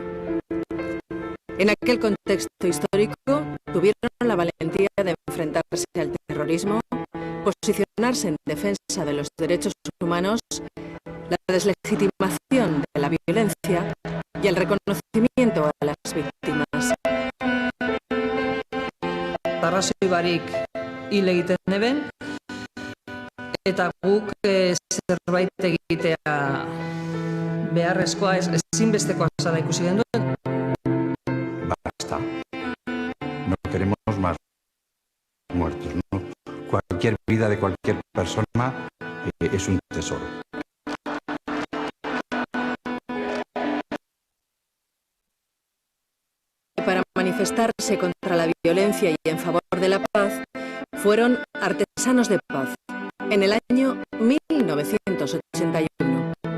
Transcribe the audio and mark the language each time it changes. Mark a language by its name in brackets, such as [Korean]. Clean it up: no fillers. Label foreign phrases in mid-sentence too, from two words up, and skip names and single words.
[Spanish] En aquel contexto histórico, tuvieron la valentía de enfrentarse al terrorismo, posicionarse en defensa de los derechos humanos, la deslegitimación de la violencia y el reconocimiento a las víctimas. [Basque] Arrazoi barik hil egiten eben, eta guk zerbait egin egitea beharrezkoa, ezinbestekoa zela ikusi genuen. [Spanish] Basta. No queremos más muertos, ¿no? Cualquier vida de cualquier persona es un tesoro. Para manifestarse contra la violencia y en favor de la paz, fueron artesanos de paz en el año 1981.